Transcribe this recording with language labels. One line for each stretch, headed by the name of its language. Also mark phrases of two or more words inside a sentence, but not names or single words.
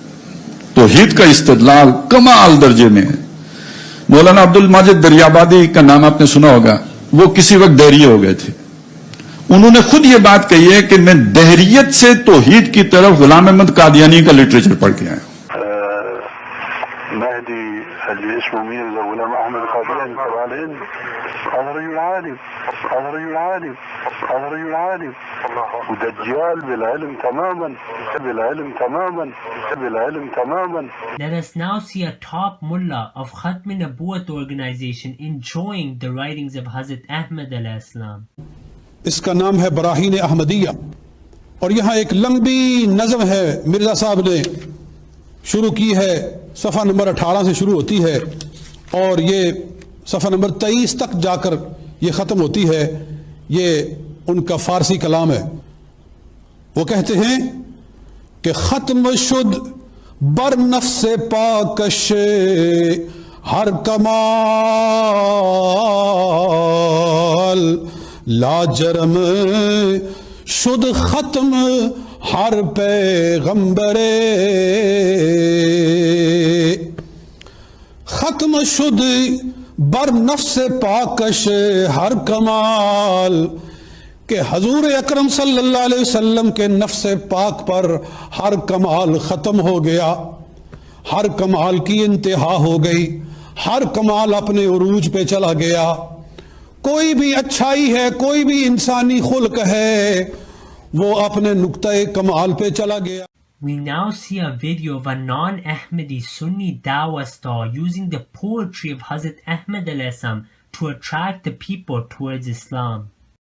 Urdu: توحید کا استدلال کمال درجے میں ہے. مولانا عبد الماجد دریابادی کا نام آپ نے سنا ہوگا, وہ کسی وقت دہریے ہو گئے تھے. انہوں نے خود یہ بات کہی ہے کہ میں دہریت سے توحید کی طرف غلام احمد قادیانی کا لٹریچر پڑھ کے آیا ہوں.
Arabic: مهدي اللي اسمه ميرزا غلام احمد قادياني تبع الهند, هذا رجل عالم, هذا رجل عالم, هذا رجل عالم, ودجال بالعلم تماما, بالعلم تماما, بالعلم تماما.
English: Let us now see a top mullah of Khatm Nabuwat organization enjoying the writings of Hazrat Ahmad
Arabic: عليه السلام.
Urdu: اس کا نام ہے براہین احمدیہ, اور یہاں ایک لمبی نظم ہے مرزا صاحب نے شروع کی ہے, صفحہ نمبر 18 سے شروع ہوتی ہے اور یہ صفحہ نمبر 23 تک جا کر یہ ختم ہوتی ہے. یہ ان کا فارسی کلام ہے. وہ کہتے ہیں کہ
Persian: ختم شد بر نفس پاکش ہر کمال, لاجرم شد ختم ہر پیغمبر, ختم شد بر نفس پاکش ہر کمال,
Urdu: کہ حضور اکرم صلی اللہ علیہ وسلم کے نفس پاک پر ہر کمال ختم ہو گیا, ہر کمال کی انتہا ہو گئی, ہر کمال اپنے عروج پہ چلا گیا. کوئی بھی اچھائی ہے, کوئی بھی انسانی خلق ہے, وہ اپنے نقطہ کمال پہ چلا گیا.
English: We now see a video of a non-Ahmadi Sunni Dawah star using the poetry of Hazrat Ahmad
Arabic: عليه السلام
English: to attract the people towards Islam.